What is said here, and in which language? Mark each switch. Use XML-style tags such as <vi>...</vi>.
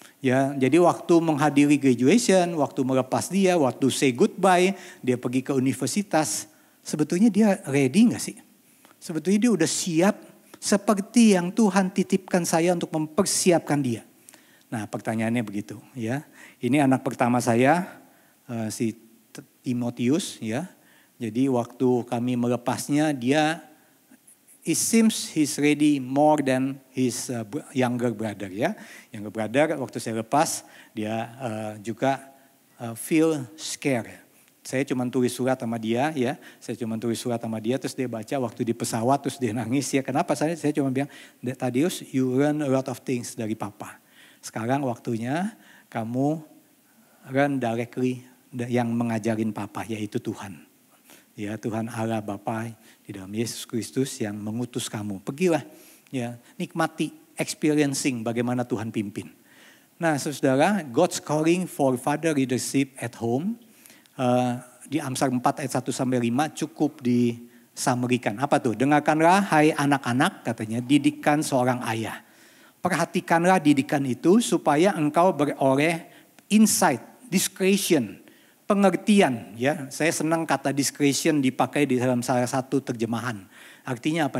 <id>Ya, jadi waktu menghadiri graduation, waktu melepas dia, waktu</id> <en>say goodbye,</en> <id>dia pergi ke universitas, sebetulnya dia ready nggak sih? Sebetulnya dia udah siap seperti yang Tuhan titipkan saya untuk mempersiapkan dia. Nah, pertanyaannya begitu, ya. Ini anak pertama saya, si Timotius, ya.</id> <en>Jadi waktu kami melepasnya, it seems he's ready more than his younger brother, ya. Younger brother</en> <id>waktu saya lepas, dia juga</id> <en>feel scared.</en> <id>Saya cuma tulis surat sama dia, ya. Saya cuma tulis surat sama dia, terus dia baca waktu di pesawat, terus dia nangis, ya. Kenapa? Saya cuma bilang,</id> <en>Thaddeus, you learn a lot of things</en> <id>dari Papa. Sekarang waktunya kamu</id> <en>learn directly</en> <id>yang mengajarin Papa, yaitu Tuhan. Ya, Tuhan Allah Bapa di dalam Yesus Kristus yang mengutus kamu. Pergilah, ya, nikmati,</id> <en>experiencing</en> <id>bagaimana Tuhan pimpin.</id> <en>Nah, saudara, God's calling for father leadership at home.</en> <id>Di Amsal 4 ayat 1-5 cukup disamerikan. Apa tuh? Dengarkanlah hai anak-anak, katanya, didikan seorang ayah. Perhatikanlah didikan itu supaya engkau beroleh insight, discretion, pengertian. Ya, saya senang kata discretion dipakai di dalam salah satu terjemahan. Artinya apa?</id>